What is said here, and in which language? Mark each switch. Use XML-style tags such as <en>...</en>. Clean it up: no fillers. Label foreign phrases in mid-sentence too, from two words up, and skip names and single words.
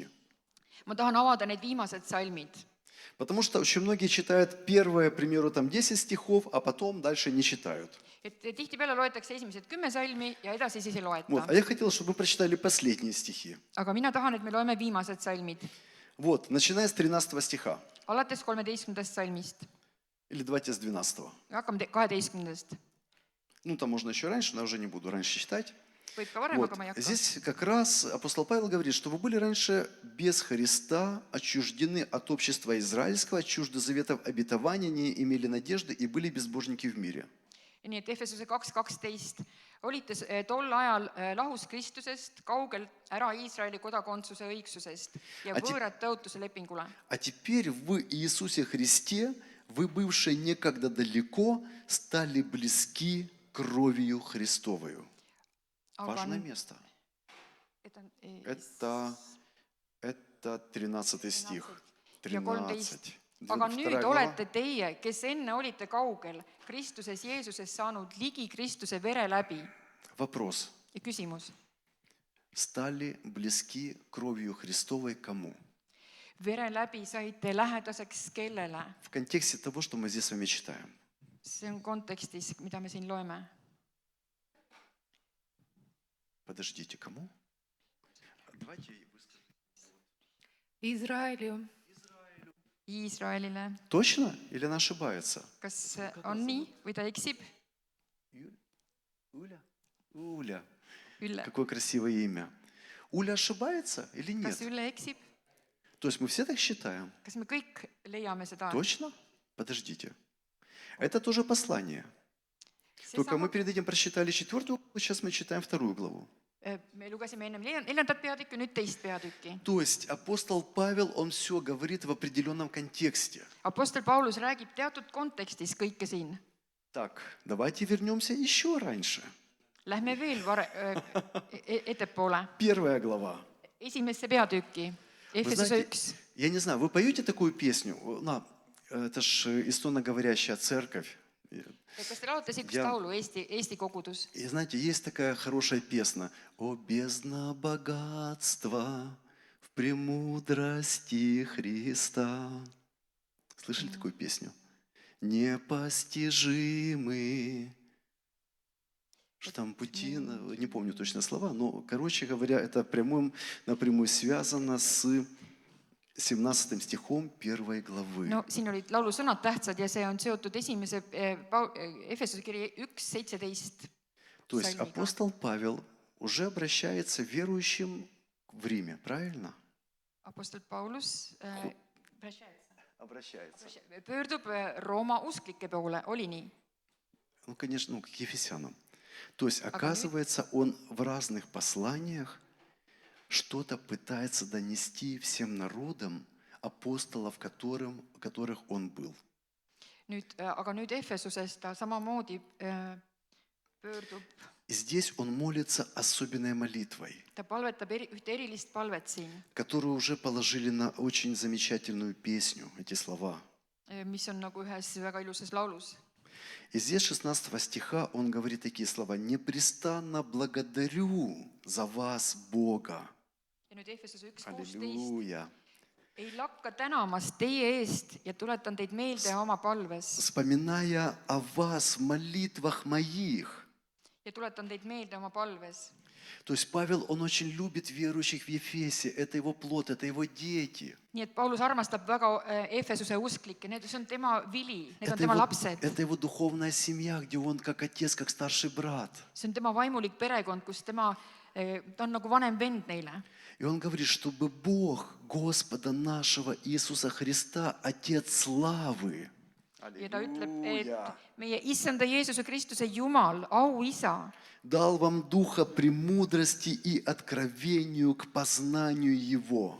<et>Ma tahan avada need viimased salmid.</et> <ru>Потому что очень многие читают первые, к примеру, там 10 стихов, а потом дальше не читают.</ru> <et>Et tihtipeale loetakse esimesed 10 salmi ja edasi siis ei</et> <ru>Вот.</ru> <et>loeta.</et> <ru>А я хотел, чтобы мы прочитали последние стихи.</ru> <et>Aga mina tahan, et me loeme viimased salmid.</et> <ru>Вот, начиная с 13 стиха.</ru> <et>Alates 13. salmist.</et> <ru>Или давайте с 12.</ru> <et>Ja hakkame 12.</et> <ru>Ну, там можно еще раньше, но я уже не буду раньше читать.</ru> <et>Võib ka varem,</et> <ru>Вот.</ru> <et>aga ma ei hakka.</et> <ru>Здесь как раз апостол Павел говорит, что вы были раньше без Христа, отчуждены от общества израильского, чужды заветов обетования, не имели надежды и были безбожники в мире.</ru> <et>Nii et Efesuse 2.12 olite tol ajal lahus Kristusest, kaugel ära Iisraeli kodakondsuse õigsusest ja võõrad tõotuse lepingule.</et> <ru>А теперь в Иисусе Христе, вы, бывшие некогда далеко, стали близки кровью Христовою. Важное место. Это 13 стих.</ru> <et>Ja 13. 13. Aga nüüd</et> <ru>Вторая глава.</ru> <et>olete teie, kes enne olite kaugel, Kristuses Jeesuses saanud ligi Kristuse vere läbi.</et> <ru>Вопрос.</ru> <et>Ja küsimus.</et> <ru>Стали близки кровью Христовой кому?</ru> <et>Vere läbi saite lähedaseks kellele?</et> <ru>В контексте того, что мы здесь с вами читаем.</ru> <et>See on kontekstis, mida me siin loeme.</et> <ru>Подождите, кому? Давайте Израилю.</ru> <et>Iisraelile.</et> <ru>Точно? Или она ошибается?</ru> <et>Kas on nii või ta eksib?</et> <ru>Уля.</ru> <et>Ülle.</et> <ru>Какое красивое имя. Уля ошибается или нет?</ru> <et>Kas Ülle eksib?</et> <ru>То есть мы все так считаем?</ru> <et>Kas me kõik leiame seda?</et> <ru>Точно? Подождите. Это тоже послание. Только мы перед этим прочитали 4 главу, сейчас мы читаем 2 главу.</ru> <et>Me lugesime ennem 4. peatükki, nüüd 2. peatükki.</et> <ru>То есть апостол Павел, он все говорит в определенном контексте.</ru> <et>Apostel Paulus räägib teatud kontekstis kõike siin.</et> <ru>Так, давайте вернемся еще раньше.</ru> <et>Lähme veel ettepoole.</et> <ru>1 глава.</ru> <et>Esimesse peatükki.</et> <ru>Вы</ru> <et>Efesuse</et> <ru>знаете,</ru> <et>1.</et> <ru>я не знаю, вы поете такую песню? Это ж эстоноговорящая церковь.</ru> <et>Kas te laulate siukest laulu Eesti kogudus?</et> <ru>И знаете, есть такая хорошая песня. «О бездна богатства в премудрости Христа». Слышали такую песню? Непостижимы. Что там пути, не помню точно слова, но, короче говоря, это напрямую связано с 17 стихом 1 главы.</ru> <et>No siin olid laulusõnad tähtsad ja see on seotud esimese Efesuse kirja 1.17.</et> <ru>То есть апостол Павел уже обращается к верующим в Риме, правильно?</ru> <et>Apostel Paulus</et> <ru>Обращается.</ru> <et>pöördub Rooma usklike poole, oli nii?</et> <ru>Ну, конечно, к Ефесянам. То есть, оказывается, он в разных посланиях что-то пытается донести всем народам апостолов, которых он был.</ru> <et>Aga nüüd Efesuses ta samamoodi pöördub,</et> <ru>И здесь он молится особенной молитвой,</ru> <et>ta palvetab ühte erilist palvet siin,</et> <ru>которую уже положили на очень замечательную песню, эти слова.</ru> <et>mis on nagu ühes väga ilusas laulus.</et> <ru>И здесь 16 стиха он говорит такие слова: «Непрестанно благодарю за вас Бога».</ru> <et>Ja nüüd Efesuse 1:16.</et> <ru>Аллилуйя.</ru> <et>Ei lakka tänamas teie eest ja tuletan teid meelde oma palves.</et> <ru>Вспоминая о вас в молитвах моих.</ru> <et>Ja tuletan teid meelde oma palves.</et> <ru>То есть Павел, он очень любит верующих в Ефесе. Это его плод, это его дети.</ru> <et>Nii et Paulus armastab väga Efesuse usklikke, see on tema vili, need on</et> <ru>Это</ru> <et>tema</et> <ru>его,</ru> <et>lapsed.</et> <ru>это его духовная семья, где он как отец, как старший брат.</ru> <et>See on tema vaimulik perekond, kus ta on nagu vanem vend neile.</et> <ru>И он говорит, чтобы Бог Господа нашего Иисуса Христа, Отец славы.</ru> <et>Ja ta ütleb, et meie issanda Jeesuse Kristuse Jumal, auisa,</et> <ru>Дал вам духа премудрости и откровению к познанию Его.</ru>